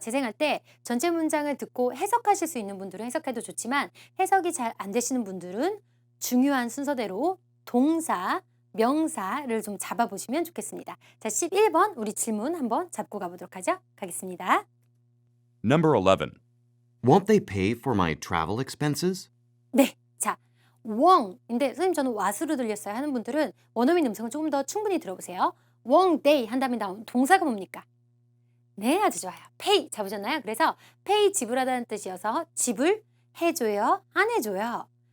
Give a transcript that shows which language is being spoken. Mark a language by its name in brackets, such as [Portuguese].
[Korean] 재생할 때 전체 문장을 듣고 해석하실 수 있는 분들은 해석해도 좋지만 해석이 잘 안 되시는 분들은 중요한 순서대로 동사, 명사를 좀 잡아보시면 좋겠습니다. 자, 11번 우리 질문 한번 잡고 가보도록 하죠. 가겠습니다. [English] Number 11. Won't they pay for my travel expenses? [Korean] 네, 자, won'인데 선생님 저는 what으로 들렸어요 하는 분들은 원어민 음성을 조금 더 충분히 들어보세요. [English] won't they [Korean] 한 다음에 나온 동사가 뭡니까? 네, 아주 좋아요. pay 잡으셨나요? 그래서 pay 지불하다는 뜻이어서 지불해줘요, 안 해줘요.